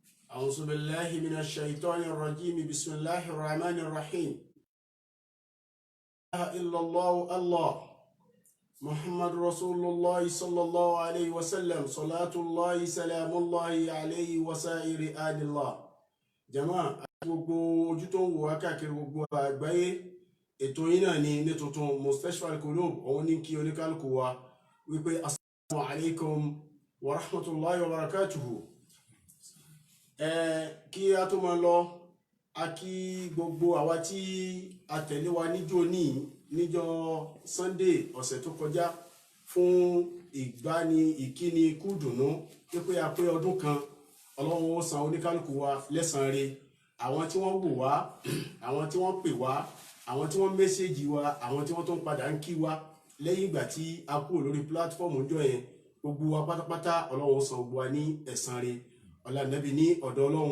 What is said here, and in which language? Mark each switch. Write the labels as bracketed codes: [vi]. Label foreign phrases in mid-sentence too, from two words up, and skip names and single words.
[ar] أعوذ بالله من الشيطان الرجيم بسم الله الرحمن الرحيم لا إله إلا الله الله محمد رسول الله صلى الله عليه وسلم صلاة الله سلام الله عليه وسائر آل الله [yo] jàmáà gbogbo ojú tó ń wò wá káàkiri gbogbo àgbáyé ètò yín náà ní ní tuntun Mustashfa Al-Qulub òun ní kí oníkálukú wa wípé [ar] السلام عليكم ورحمة الله وبركاته. [yo] Kí a tó máa lọ a kí gbogbo àwa tí a tẹ̀lé wa níjọ́ Sunday ọ̀sẹ̀ tó kọjá fún ìkíni kú dùnnú pé a pé ọdún kan. Ọlọ́run ó san oníkálukú wa lẹ́san rẹ̀, àwọn tí wọ́n wò wá, àwọn tí wọ́n pè wá, àwọn tí wọ́n mẹ́sẹ̀jì wa, àwọn tí wọ́n tó ń padà ń kí wa lẹ́yìn ìgbà tí a kúrò lórí pílátífọ́ọ̀mù ọjọ́ yẹn, gbogbo wa pátápátá Ọlọ́run ó san gbogbo wa ní ẹ̀san rẹ̀ ọlá Nábì ní ọ̀dọ̀ Ọlọ́run.